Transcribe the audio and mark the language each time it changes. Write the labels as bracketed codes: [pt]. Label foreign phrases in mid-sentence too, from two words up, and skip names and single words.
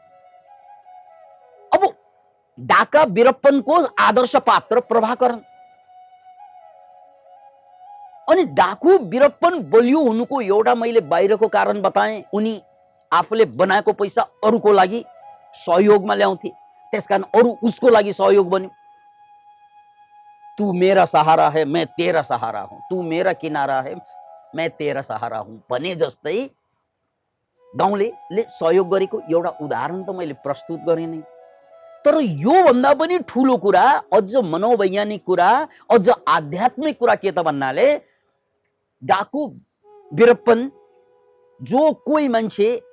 [ne] अब डाका वीरप्पनको आदर्श पात्र प्रभाकरण। अनि डाकु वीरप्पन बलियो हुनुको एउटा मैले बाहिरको कारण बताएँ, उनी आफूले बनाएको पैसा अरूको लागि सहयोगमा ल्याउँथे, त्यसकारण अरू उसको लागि सहयोग बन्यो। [hi] तू मेरा सहारा है, मैं तेरा सहारा हूं, तू मेरा किनारा है, मैं तेरा सहारा हूं [ne] भने जस्तै गाउँलेले सहयोग गरेको एउटा उदाहरण त मैले प्रस्तुत गरेँ नै। तर यो भन्दा पनि ठूलो कुरा, अझ मनोवैज्ञानिक कुरा, अझ आध्यात्मिक कुरा के त भन्नाले, डाकु वीरप्पन जो कोही मान्छे